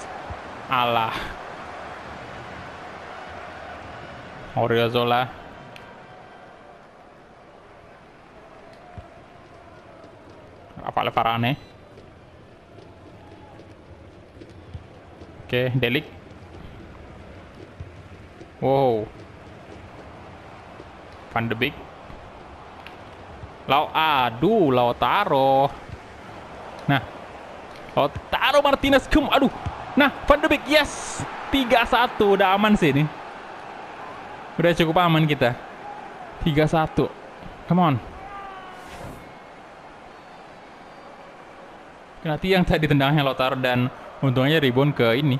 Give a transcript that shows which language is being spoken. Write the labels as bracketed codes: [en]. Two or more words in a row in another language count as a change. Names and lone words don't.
[id] Alah. Odriozola. Rafael Varane. Oke, Delik. Wow. Van de Beek. Aduh, Lautaro. Nah, Lautaro Martinez. Aduh. Nah, Van de Beek. Yes. 3-1. Udah aman sih ini. Udah cukup aman kita. 3-1. [en] Come on. [id] Kena tiang tadi tendangnya Lautaro dan untungnya rebound ke ini.